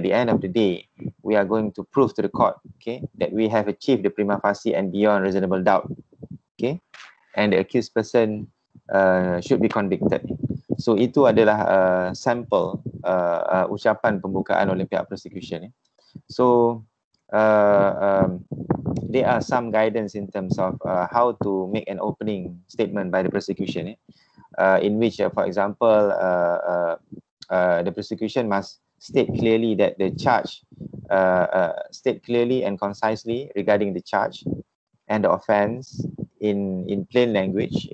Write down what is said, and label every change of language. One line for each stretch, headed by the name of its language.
English: At the end of the day, we are going to prove to the court, okay, that we have achieved the prima facie and beyond reasonable doubt, okay, and the accused person should be convicted.
Indonesian: So itu adalah sampel ucapan pembukaan oleh pihak prosecution.
English: So there are some guidance in terms of how to make an opening statement by the prosecution, in which, for example, the prosecution must state clearly that the charge, state clearly and concisely regarding the charge and the offence in plain language.